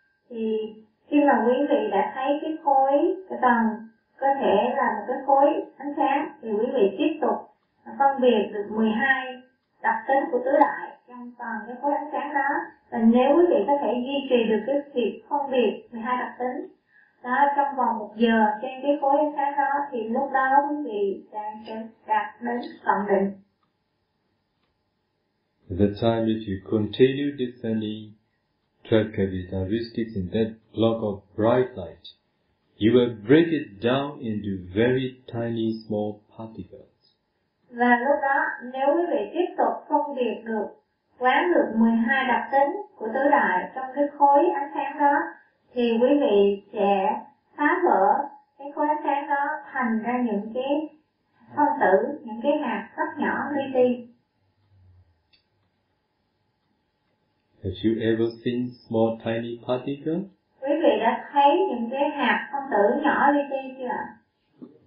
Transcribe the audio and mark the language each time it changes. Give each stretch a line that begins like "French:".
Vietnamese: Thì khi mà quý vị đã thấy cái khối, cái tầng có thể là một cái khối ánh sáng, thì quý vị tiếp tục phân biệt được 12 đặc tính của tứ đại trong toàn cái khối ánh sáng đó. Và nếu quý vị có thể duy trì được cái việc phân biệt 12 đặc tính đó trong vòng 1 giờ trên cái khối ánh sáng đó, thì lúc đó quý vị đang đạt đến tận đỉnh.
English: The time if you continue descending 12 characteristics in that block of bright light, you will break it down into very tiny small particles.
Vietnamese: Và lúc đó nếu quý vị tiếp tục phân biệt được quán được 12 đặc tính của tứ đại trong cái khối ánh sáng đó, thì quý vị sẽ phá vỡ cái khối ánh sáng đó thành ra những cái phân tử, những cái hạt rất nhỏ li ti.
English: Have you ever seen small tiny particles?
Vietnamese: Quý vị đã thấy những cái hạt phân tử nhỏ li ti chưa?